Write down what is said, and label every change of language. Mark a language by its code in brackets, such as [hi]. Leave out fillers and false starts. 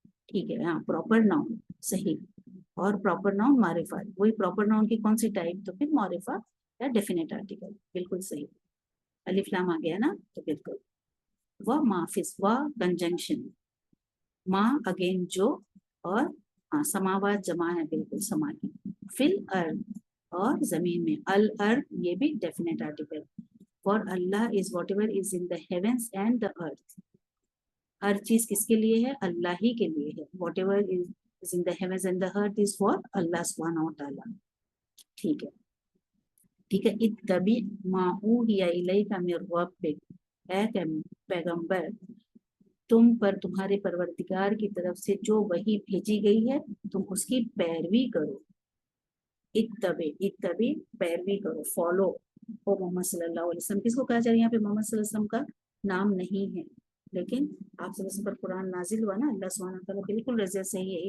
[ur] ٹھیک ہے, ہاں پراپر ناؤن صحیح. اور پراپر ناؤن معرفہ, وہی پراپر ناؤن کی کون سی ٹائپ, تو پھر معرفہ یا ڈیفینیٹ آرٹیکل. بالکل صحیح. الف لام آ گیا نا, تو بالکل. وہ مافس, وہ کنجنکشن. ماں اگین جو, اور ہاں سماوات جمع ہے بالکل سما کی. فل ارض, اور زمین میں. الارض یہ بھی definite article. [en] For Allah is whatever is in the heavens and the earth. [ur] ہر چیز کس کے لیے ہے, اللہ ہی کے لیے ہے. [en] Whatever is in the heavens and the earth is for Allah سبحانہ و تعالی. [ur] ٹھیک ہے, ٹھیک ہے. [ar] اتبع ما اوحی الیک من ربک, [ur] اے پیغمبر تم پر تمہارے پروردگار کی طرف سے جو وحی بھیجی گئی ہے تم اس کی پیروی کرو. اتبع پیروی کرو, فالو. او محمد صلی اللہ علیہ وسلم, کس کو کہا جائے یہاں پہ محمد صلی اللہ علیہ وسلم کا نام نہیں ہے, لیکن آپ صلی اللہ علیہ وسلم پر قرآن نازل ہوا نا, اللہ سبحانہ وتعالیٰ بالکل رضا صحیح ہے.